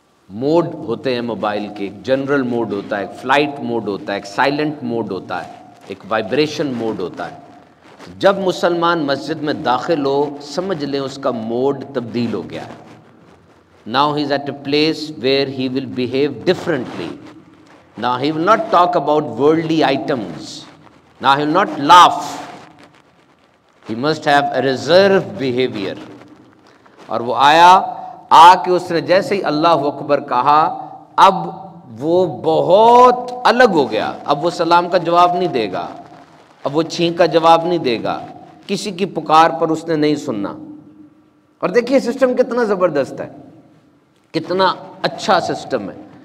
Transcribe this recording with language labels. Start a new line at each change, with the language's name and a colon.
Urdu: Mood ہوتے ہیں mobile کے، ایک جنرل موڈ ہوتا ہے، ایک فلائٹ موڈ ہوتا ہے، ایک سائلنٹ موڈ ہوتا ہے، ایک وائبریشن موڈ ہوتا ہے۔ جب مسلمان مسجد میں داخل ہو سمجھ لیں اس کا موڈ تبدیل ہو گیا ہے۔
English: Now he is at a place where he will behave differently. Now he will not talk about worldly items. Now he will not laugh. He must have a reserved behavior۔
Urdu: اور وہ آیا، آ کے اس نے جیسے ہی اللہ اکبر کہا، اب وہ بہت الگ ہو گیا، اب وہ سلام کا جواب نہیں دے گا، اب وہ چھینک کا جواب نہیں دے گا، کسی کی پکار پر اس نے نہیں سننا۔ اور دیکھیے سسٹم کتنا زبردست ہے، کتنا اچھا سسٹم ہے۔